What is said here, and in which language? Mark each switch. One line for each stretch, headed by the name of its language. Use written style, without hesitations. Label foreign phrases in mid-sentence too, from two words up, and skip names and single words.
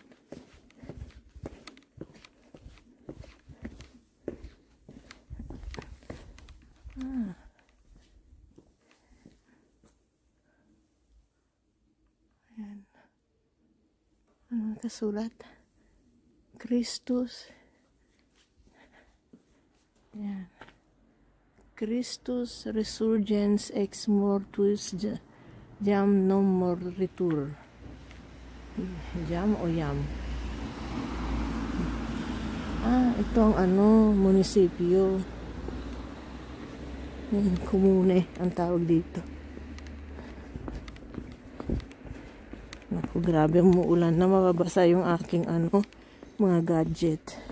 Filipino: Ayan. Anong kasulat? Christus. Ayan.
Latin: Christus resurgens ex mortuis jam non moritur.
Filipino: Jam o yam? Ito ang munisipyo. Komune ang tawag dito. Naku, grabe umuulan na, mababasa yung aking mga gadget.